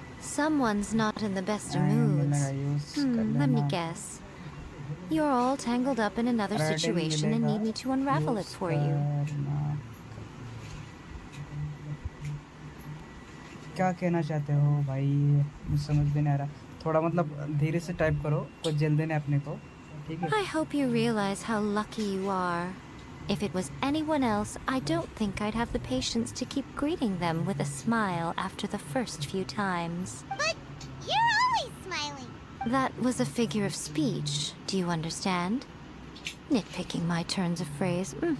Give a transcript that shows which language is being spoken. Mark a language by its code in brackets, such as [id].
[en] Someone's not in the best of moods. Let me guess. You're all tangled up in another situation and need me to unravel it for you. [hi] क्या कहना चाहते हो भाई, मुझे समझ में नहीं आ रहा। थोड़ा मतलब धीरे से टाइप करो, कुछ जल्दी नहीं अपने को, ठीक है। [en] I hope you realize how lucky you are. If it was anyone else, I don't think I'd have the patience to keep greeting them with a smile after the first few times. But you're always smiling. That was a figure of speech, do you understand? Nitpicking my turns of phrase.